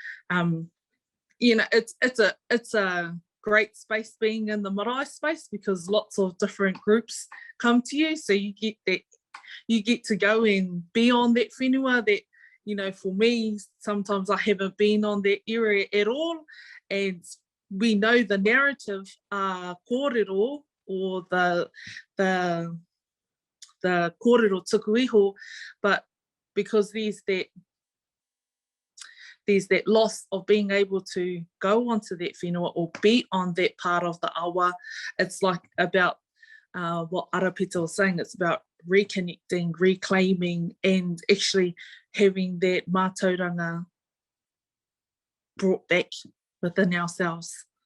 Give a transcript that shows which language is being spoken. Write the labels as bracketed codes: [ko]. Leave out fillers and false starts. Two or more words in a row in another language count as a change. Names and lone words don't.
[en] It's a great space being in the marae space, because lots of different groups come to you, so you get to go and be on that whenua that, for me, sometimes I haven't been on that area at all, and we know the narrative, kōrero, or the [mi] kōrero tuku iho, [en] but because there's that loss of being able to go onto that whenua or be on that part of the awa. It's like about what Arapita was saying, it's about reconnecting, reclaiming, and actually having that mātauranga brought back within ourselves.